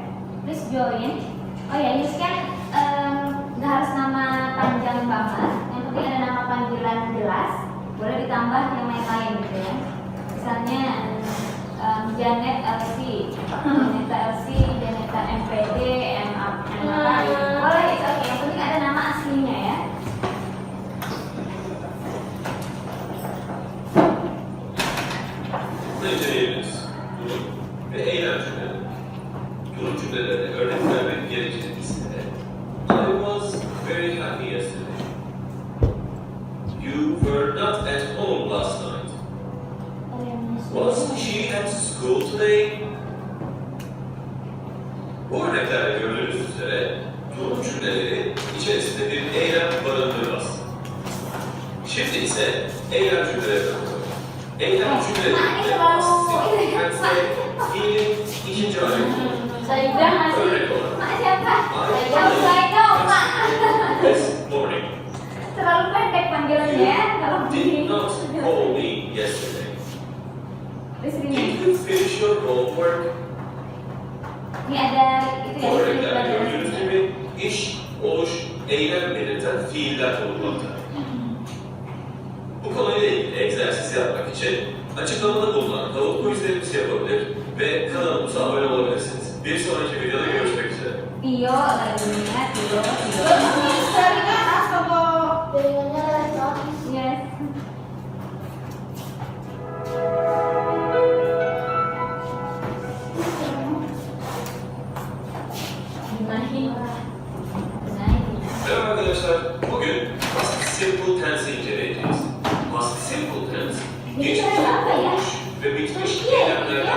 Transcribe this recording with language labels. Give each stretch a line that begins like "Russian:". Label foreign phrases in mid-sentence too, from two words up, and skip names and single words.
English: Please join.
Indonesian: Oh ya, ini kan nggak harus nama panjang banget. Yang penting ada nama panggilan jelas. Boleh ditambah yang lain-lain gitu ya. Misalnya Janet LC, Janeta LC, Janeta MPD, Boleh,
English: it's okay.
Indonesian: Yang penting ada nama aslinya ya.
Turkish: Necdeyimiz durum ve eylem cümleleri. Durum cümlelerine örnek vermek gerekirse
English: I was very happy yesterday. You were not at home last night. Was she at school today?
Turkish: Bu örneklerde gördüğünüz üzere durum cümleleri içerisinde bir eylem barındırmaz. Şimdi ise eylem cümlelerine bakalım. Eylem cümlelerinde past fiilin ikinci hali kullanılır.
Indonesian: Saya bilang masih
Turkish: Örnek olarak
Indonesian: mak siapa?
English: I
Indonesian: Saya dong mak.
English: this morning
Indonesian: Terlalu pendek panggilannya ya kalau
English: did
Indonesian: begini.
English: not call me yesterday.
Indonesian: Terus ini.
English: Did you finish your homework?
Indonesian: Ini ada itu ya.
Turkish: Bu örneklerde gördüğünüz gibi iş, oluş, eylem belirten fiiller bulunmakta. Bu Bu konuyla ilgili egzersiz yapmak için açıklamada bulunan tavuk quizlerimizi yapabilir ve kanalımıza abone olabilirsiniz. Bir sonraki videoda görüşmek üzere.
Indonesian: Tio lagunya Tio. Bagus dari atas apa? Piringannya elektronik. Yes. Dimainin.
Turkish: Merhaba arkadaşlar. Bugün past simple tense'i inceleyeceğiz.
English: Past simple tense,
Turkish: geçmiş olmuş ve bitmiş eylem